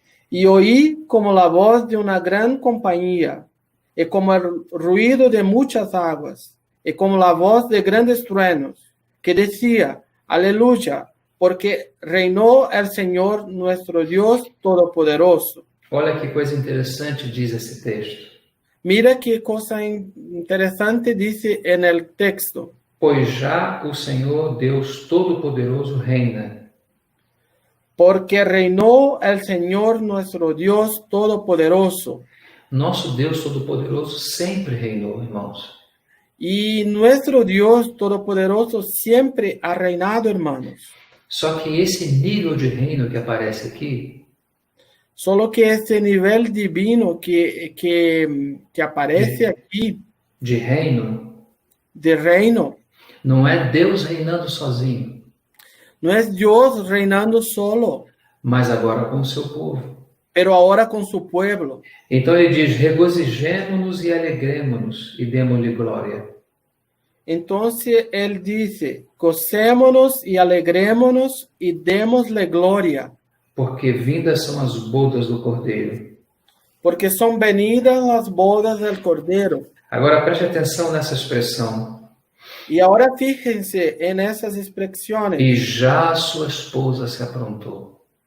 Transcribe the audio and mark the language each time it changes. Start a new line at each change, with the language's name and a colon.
Spanish: Y oí como la voz de una gran compañía, y como el ruido de muchas aguas, y como la voz de grandes truenos, que decía, Aleluya, porque reinó el Señor nuestro Dios Todopoderoso.
Portuguese: Olha que coisa interessante diz esse texto.
Spanish: Mira qué cosa interesante dice en el texto.
Portuguese: Pois já o Senhor Deus Todo-Poderoso reina.
Spanish: Porque reinó el Señor nuestro Dios Todopoderoso.
Portuguese: Nosso Deus Todo-Poderoso sempre reinou, irmãos.
Spanish: Y nuestro Dios Todopoderoso siempre ha reinado, hermanos.
Portuguese: Só que esse nível de reino que aparece aqui,
Spanish: Solo que este nivel divino que aparece aquí
Portuguese: de reino,
Spanish: de reino,
Portuguese: não é Deus reinando sozinho,
Spanish: no es Dios reinando solo,
Portuguese: mas agora com o seu povo.
Spanish: pero ahora con su pueblo.
Portuguese: Então ele diz: regozijemo-nos e alegremo-nos e demo-lhe glória.
Spanish: Entonces él dice, gocémonos y alegrémonos y démosle gloria,
Portuguese: Porque vindas são as bodas do Cordeiro.
Spanish: porque son venidas las bodas del Cordero.
Portuguese: Agora preste atenção nessa expressão.
Spanish: Y ahora fíjense en esas expresiones.
Portuguese: E já a sua esposa se aprontou.